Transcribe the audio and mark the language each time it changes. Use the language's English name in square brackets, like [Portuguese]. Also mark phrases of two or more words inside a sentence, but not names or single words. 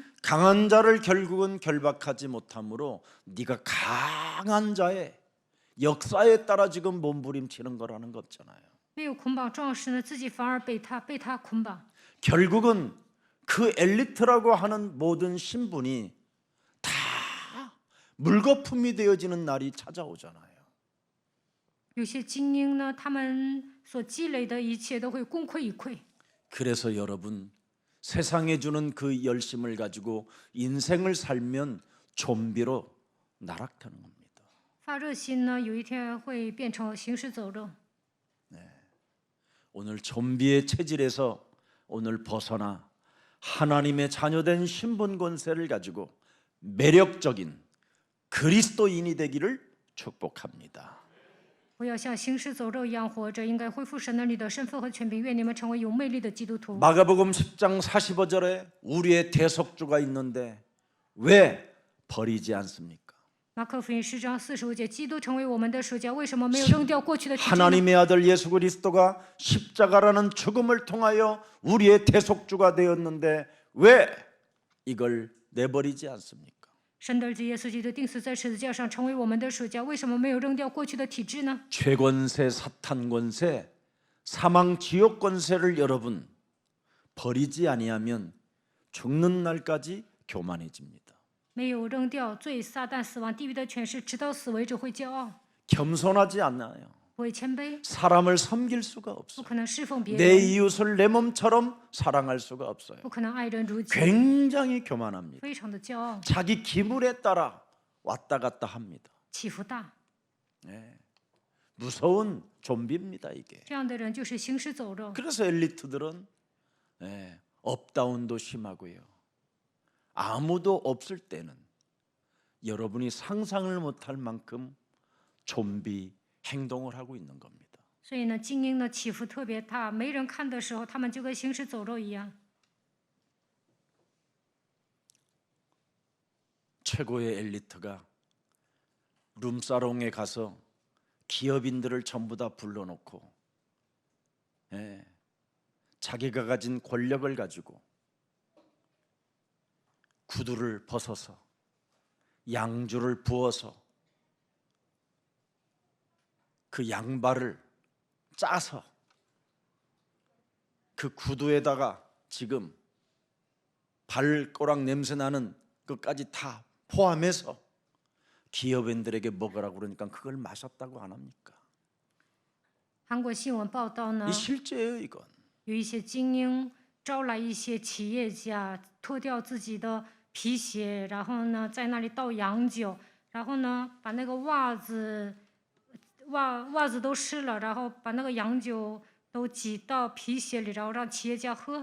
[Korean] 강한 자를 결국은 결박하지 못함으로 네가 강한 자의 역사에 따라 지금 몸부림치는 거라는 거 없잖아요. [Chinese] 没有捆绑壮士呢，自己反而被他捆绑。 [Korean] 결국은 그 엘리트라고 하는 모든 신분이 다 물거품이 되어지는 날이 찾아오잖아요. [Chinese] 有些精英呢，他们所积累的一切都会功亏一篑。 [Korean] 그래서 여러분 세상에 주는 그 열심을 가지고 인생을 살면 좀비로 나락타는 겁니다. [Chinese] 发热心呢，有一天会变成行尸走肉。 [Korean] 오늘 좀비의 체질에서 오늘 벗어나 하나님의 자녀된 신분 권세를 가지고 매력적인 그리스도인이 되기를 축복합니다. [Chinese] 不要像行尸走肉一样活着，应该恢复神儿女的身份和权柄。愿你们成为有魅力的基督徒。 [Korean] 마가복음 10장 45절에 우리의 대속주가 있는데 왜 버리지 않습니까? [Chinese] 马可福音10章45节，基督成为我们的赎价，为什么没有扔掉过去的体制呢？ [Korean] 하나님의 아들 예수 그리스도가 십자가라는 죽음을 통하여 우리의 대속주가 되었는데 왜 이걸 내버리지 않습니까? [Chinese] 神的儿子耶稣基督钉死在十字架上，成为我们的赎价，为什么没有扔掉过去的体制呢？ [Korean] 죄권세, 사탄권세, 사망 지옥 권세를 여러분 버리지 아니하면 죽는 날까지 교만해집니다. [Chinese] 没有扔掉罪、撒旦、死亡、地狱的权势，直到死为止会骄傲， [Korean] 겸손하지 않아요. [Chinese] 不会谦卑， [Korean] 사람을 섬길 수가 [Chinese] 不 [Korean] 없어. [Chinese] 可能侍奉别 [Korean] 내 [Chinese] 人， [Korean] 이웃을 내 몸처럼 사랑할 수가 없어요. [Chinese] 不可能爱人如己， [Korean] 굉장히 교만합니다. [Chinese] 非常的骄傲， [Korean] 자기 기분에 따라 왔다 갔다 합니다. [Chinese] 起伏大。 [Korean] 무서운 좀비입니다 이게. [Chinese] 这样的人就是行尸走肉。 [Korean] 그래서 엘리트들은 업다운도 심하고요. 아무도 없을 때는 여러분이 상상을 못할 만큼 좀비 행동을 하고 있는 겁니다. [Chinese] 所以呢，精英呢起伏特别大，没人看的时候，他们就跟行尸走肉一样。 [Korean] 최고의 엘리트가 룸사롱에 가서 기업인들을 전부 다 불러놓고 자기가 가진 권력을 가지고 구두를 벗어서 양주를 부어서 그 양발을 짜서 그 구두에다가 지금 발꼬락 냄새 나는 것까지 다 포함해서 기업인들에게 먹으라고 그러니까 그걸 마셨다고 안 합니까? [Chinese] 韩国新闻报道呢 [Korean] 이 ， 실제예요 이건. [Chinese] 有一些精英招来一些企业家，脱掉自己的皮鞋，然后呢在那里倒洋酒，然后呢把那个袜子都湿了，然后把那个洋酒都挤到皮鞋里，然后让企业家喝。